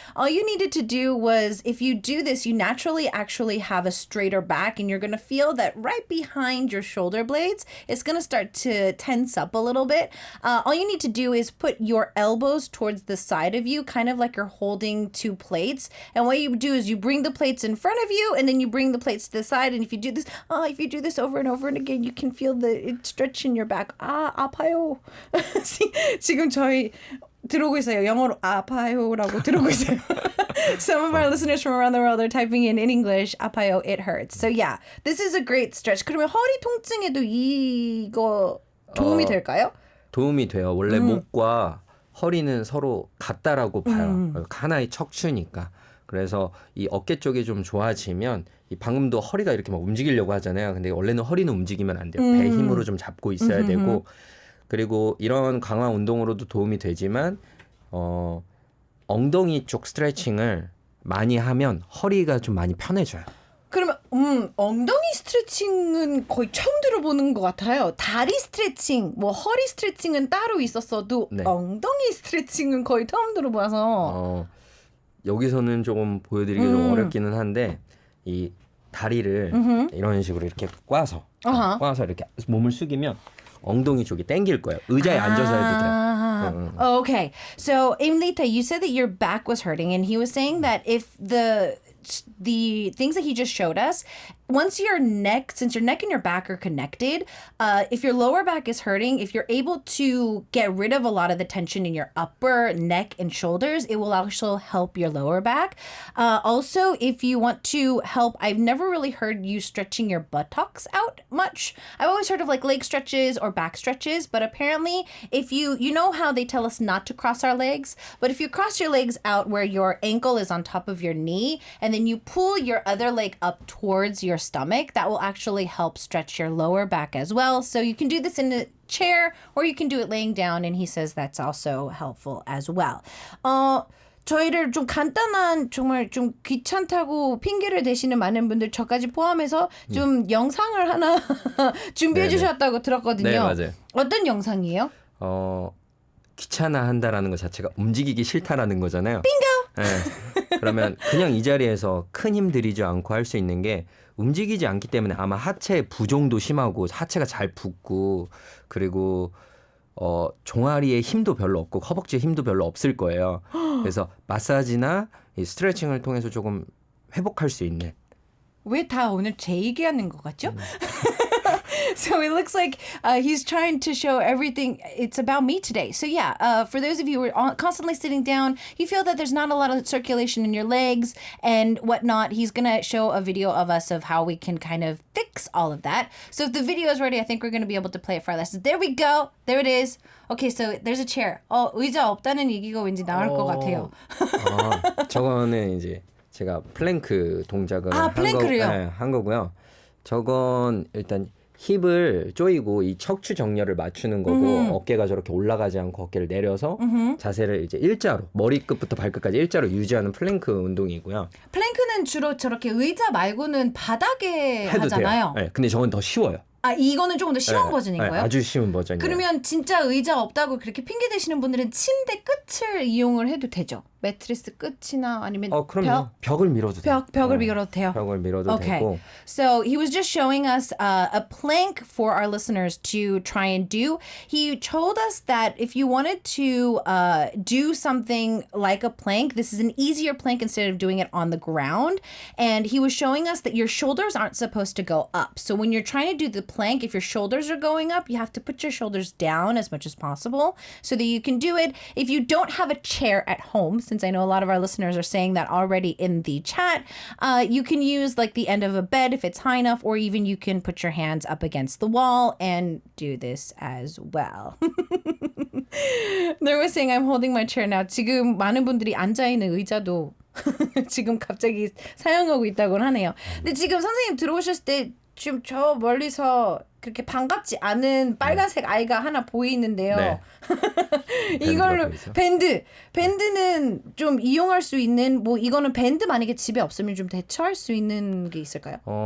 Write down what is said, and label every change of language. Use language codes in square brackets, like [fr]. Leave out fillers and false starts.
[en] All you needed to do was, if you do this, you naturally actually have a straighter back and you're going to feel that right behind your shoulder blades, it's going to start to tense up a little bit. All you need to do is put your elbows towards the side of you, kind of like you're holding two plates. And what you do is you bring the plates in front of you and then you bring the plates to the side. And if you do this over and over and again, you can feel it stretch in your back. [ko] 아파요. 지금 저희 들어오고 있어요. 영어로 아파요라고 들어오고 있어요. [en] Some of our listeners from around the world are typing in English, 아파요, it hurts. So yeah, this is a great stretch. [ko] 그러면 허리 통증에도 이거 도움이 될까요? 도움이 돼요. 원래 목과 허리는 서로 같다라고 봐요. 하나의 척추니까. 그래서 이 어깨 쪽이 좀 좋아지면 이 방금도 허리가 이렇게 막 움직이려고 하잖아요. 근데 원래는 허리는 움직이면 안 돼요. 배 힘으로 좀 잡고 있어야 되고 그리고 이런 강화 운동으로도 도움이 되지만 엉덩이 쪽 스트레칭을 많이 하면 허리가 좀 많이 편해져요. 그러면 엉덩이 스트레칭은 거의 처음 들어보는 것 같아요. 다리 스트레칭, 뭐 허리 스트레칭은 따로 있었어도 네. 엉덩이 스트레칭은 거의 처음 들어봐서 여기서는 조금 보여드리기 좀 어렵기는 한데 이 다리를 이런 식으로 이렇게 꽈서 이렇게 몸을 숙이면 엉덩이 쪽이 당길 거예요. 의자에 앉아서 해도 돼요. [en] Okay. So, Aimlita, you said that your back was hurting, and he was saying that if the things that he just showed us, since your neck and your back are connected, if your lower back is hurting, if you're able to get rid of a lot of the tension in your upper neck and shoulders, it will also help your lower back. Also, if you want to help, I've never really heard you stretching your buttocks out much. I've always heard of like leg stretches or back stretches, but apparently if you know how they tell us not to cross our legs, but if you cross your legs out where your ankle is on top of your knee, and then you pull your other leg up towards your stomach, that will actually help stretch your lower back as well. So you can do this in a chair or you can do it laying down, and he says that's also helpful as well. [ko] 저희를 좀 간단한 정말 좀 귀찮다고 핑계를 대시는 많은 분들 저까지 포함해서 좀 영상을 하나 준비해 네네. 주셨다고 들었거든요. 네, 맞아요. 어떤 영상이에요? 귀찮아한다라는 것 자체가 움직이기 싫다라는 거잖아요. 빙고. 네. 그러면 그냥 이 자리에서 큰 힘 들이지 않고 할 수 있는 게 움직이지 않기 때문에 아마 하체 부종도 심하고 하체가 잘 붓고 그리고 종아리에 힘도 별로 없고 허벅지에 힘도 별로 없을 거예요. 그래서 마사지나 이 스트레칭을 통해서 조금 회복할 수 있는. 왜 다 오늘 제 얘기하는 것 같죠? [en] So it looks like he's trying to show everything. It's about me today. So yeah, for those of you who are constantly sitting down, you feel that there's not a lot of circulation in your legs and whatnot, he's going to show a video of us of how we can kind of fix all of that. So if the video is ready, I think we're going to be able to play it for our lessons. There we go. There it is. Okay, so there's a chair. [ko] 의자 없다는 얘기가 왠지 나올 것 같아요. 저거는 이제 제가 플랭크 동작을 플랭크를요? 한 거고요. 저건 일단 힙을 조이고 이 척추 정렬을 맞추는 거고 어깨가 저렇게 올라가지 않고 어깨를 내려서 자세를 이제 일자로 머리끝부터 발끝까지 일자로 유지하는 플랭크 운동이고요. 플랭크는 주로 저렇게 의자 말고는 바닥에 해도 하잖아요. 돼요. 네, 근데 저건 더 쉬워요. 이거는 조금 더 쉬운 버전인 거예요? 아주 쉬운 버전이에요. 그러면 진짜 의자 없다고 그렇게 핑계 대시는 분들은 침대 끝을 이용을 해도 되죠? 매트리스 끝이나 아니면 벽을 밀어도 돼요. 벽을 밀어도 돼요. 벽을 밀어도 되고. [en] So he was just showing us a plank for our listeners to try and do. He told us that if you wanted to do something like a plank, this is an easier plank instead of doing it on the ground. And he was showing us that your shoulders aren't supposed to go up. So when you're trying to do the plank, if your shoulders are going up, you have to put your shoulders down as much as possible so that you can do it. If you don't have a chair at home, since I know a lot of our listeners are saying that already in the chat, you can use like the end of a bed if it's high enough, or even you can put your hands up against the wall and do this as well. They were saying I'm holding my chair now. [ko] 지금 많은 분들이 앉아있는 의자도 지금 갑자기 사용하고 있다고 하네요. 근데 지금 선생님 들어오셨을 때 지금 저 멀리서 그렇게 반갑지 않은 빨간색 아이가 하나 보이는데요. 네. 이걸로 밴드는 좀 이용할 수 있는 이거는 밴드 만약에 집에 없으면 좀 대처할 수 있는 게 있을까요?